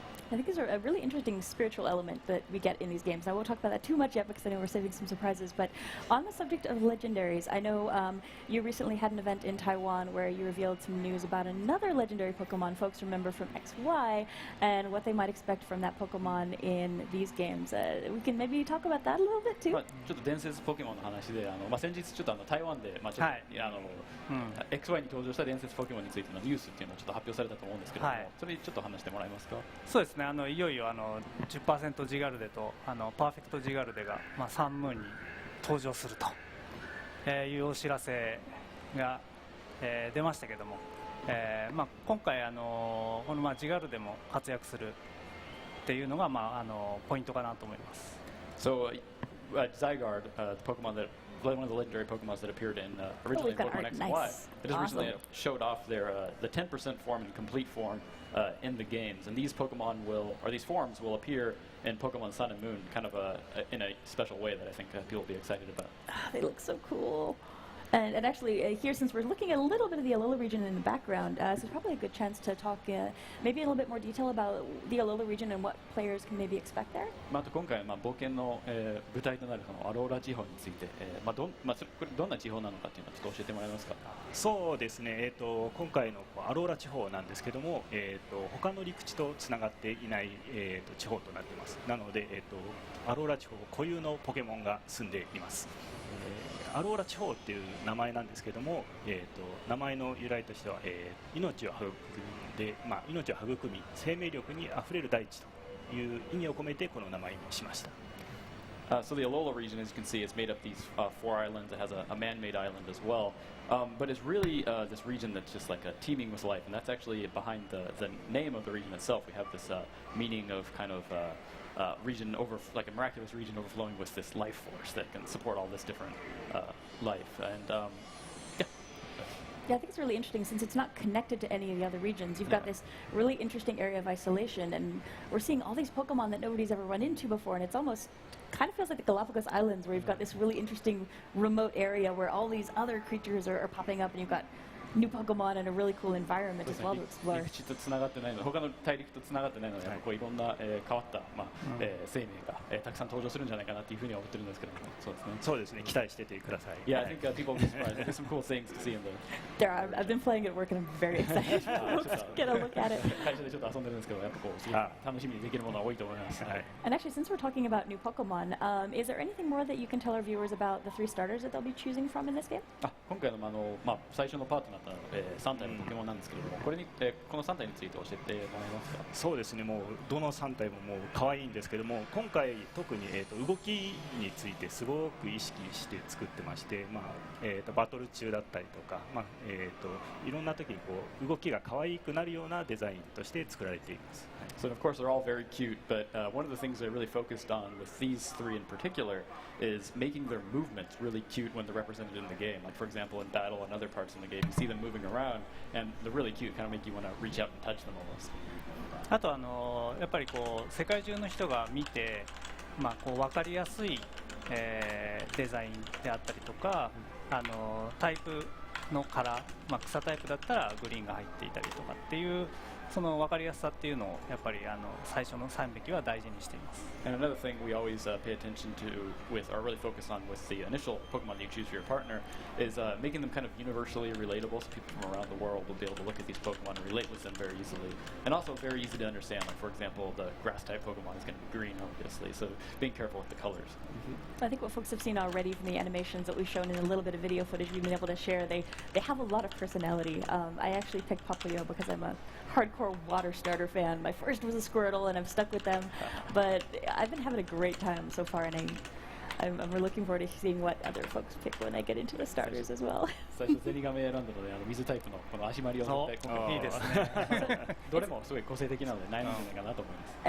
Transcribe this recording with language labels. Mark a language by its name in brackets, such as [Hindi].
[English] I think these are a really interesting spiritual element that we get in these games. I won't talk about that too much yet because I know we're saving some surprises. But on the subject of legendaries, I know you recently had an event in Taiwan where you revealed some news about another legendary Pokemon folks remember from XY and what they might expect from that Pokemon in these games. We can maybe talk about that a little bit too. [Japanese] ちょっと伝説ポケモンの話で、先日ちょっと台湾で、XY に登場した伝説ポケモンについてのニュースっていうのをちょっと発表されたと思うんですけども、それちょっと話してもらえますか。そうですね、いよいよ10% ジガルデとパーフェクトジガルデが、サンムーンに登場すると、いうお知らせが、出ましたけども、今回このジガルデも活躍するっていうのが、ポイントかなと思います。 [English] So, Zygarde, the Pokemon that one of the legendary Pokemon that appeared in originally in Pokemon X and Y, it has recently showed off their the 10% form and complete form in the games, and these Pokemon these forms will appear in Pokemon Sun and Moon, kind of in a special way that I think people will be excited about. They look so cool. And actually, here, since we're looking at a little bit of the Alola region in the background, so it's probably a good chance to talk maybe a little bit more detail about the Alola region and what players can maybe expect there. [Japanese] あと今回冒険の舞台となるアローラ地方について、どんな地方なのかっていうのをちょっと教えてもらえますか。そうですね。今回のアローラ地方なんですけども、他の陸地とつながっていない、地方となっています。なので、アローラ地方固有のポケモンが住んでいます。アローラ地方っていう名前なんですけども、名前の由来としては、命を育んで、命を育み生命力にあふれる大地という意味を込めてこの名前にしました。 [English] So the Alola region, as you can see, is made up these 4 islands. It has a man-made island as well, but it's really this region that's just like teeming with life, and that's actually behind the name of the region itself. We have this meaning of kind of region like a miraculous region overflowing with this life force that can support all this different life. And yeah, I think it's really interesting since it's not connected to any of the other regions. You've got this really interesting area of isolation, and we're seeing all these Pokemon that nobody's ever run into before, and it's almost kind of feels like the Galapagos Islands, where you've got this really interesting remote area where all these other creatures are popping up, and you've got new Pokemon and a really cool environment as well to explore. [Japanese] 陸地とつながってないので、他の大陸とつながってないので、いろんな変わった生命がたくさん登場するんじゃないかなというふうには思ってるんですけども、そうですね。そうですね。期待しててください。 [English] Yeah, I think people will be surprised. There's some cool things to see in there. There are. I've been playing it at work, and I'm very excited to get a look at it. [Japanese] 会社でちょっと遊んでるんですけど、やっぱこう楽しみにできるものは多いと思います。 [English] And actually, since we're talking about new Pokemon, is there anything more that you can tell our viewers about the 3 starters that they'll be choosing from in this game? [Japanese] 今回の最初のパートになった3体のポケモンなんですけれども、この3体について教えてもらえますか。そうですね。もうどの3体ももう可愛いんですけども、今回特に動きについてすごく意識して作ってまして、バトル中だったりとか、いろんな時にこう動きが可愛くなるようなデザインとして作られています。 [English] So of course they're all very cute, but one of the things I really focused on with these 3 in particular is making their movements really cute when they're represented in the game. Like for example, in battle and other parts in the game, you see them moving around, and they're really cute. Kind of make you want to reach out and touch them almost. [Japanese] あとやっぱりこう世界中の人が見て、こう分かりやすい、デザインであったりとか、タイプのカラー、草タイプだったらグリーンが入っていたりとかっていう。その分かりやすさっていうのをやっぱり最初の3匹は大事にしています。 [English] And another thing we always pay attention to or really focus on with the initial Pokemon that you choose for your partner is making them kind of universally relatable, so people from around the world will be able to look at these Pokemon and relate with them very easily, and also very easy to understand. Like for example, the grass type Pokemon is going to be green, obviously, so being careful with the colors. I think what folks have seen already from the animations that we've shown in a little bit of video footage we've been able to share, they have a lot of personality. I actually picked Popplio because I'm a hardcore water starter fan. My first was a Squirtle, and I'm stuck with them. But I've been having a great time so far, and I'm looking forward to seeing what other folks pick when I get into the starters as well. [Japanese] 最初ゼニガメ選んだので水タイプのこの足回りを絶対いいですね。どれもすごい個性的なので悩むんじゃないかなと思います。